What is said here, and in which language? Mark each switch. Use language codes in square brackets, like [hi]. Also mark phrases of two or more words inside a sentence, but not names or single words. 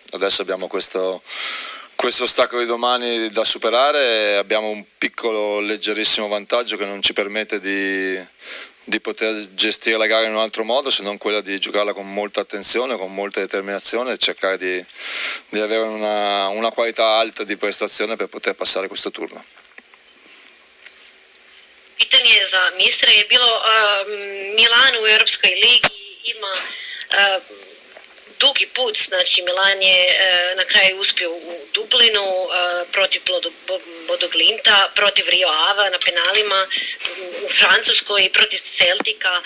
[it] Adesso abbiamo questo ostacolo di domani da superare, abbiamo un piccolo, leggerissimo vantaggio che non ci permette di poter gestire la gara in un altro modo se non quella di giocarla con molta attenzione, con molta determinazione e cercare di avere una qualità alta di prestazione per poter passare questo turno. [hr] Pitanje za ministra je bilo Milan u Europskoj ligi ima dugi put, znači Milan je na kraju uspio u Dublinu protiv Bodø Glimta, protiv Rio Ave na penalima u Francuskoj i protiv Celtika.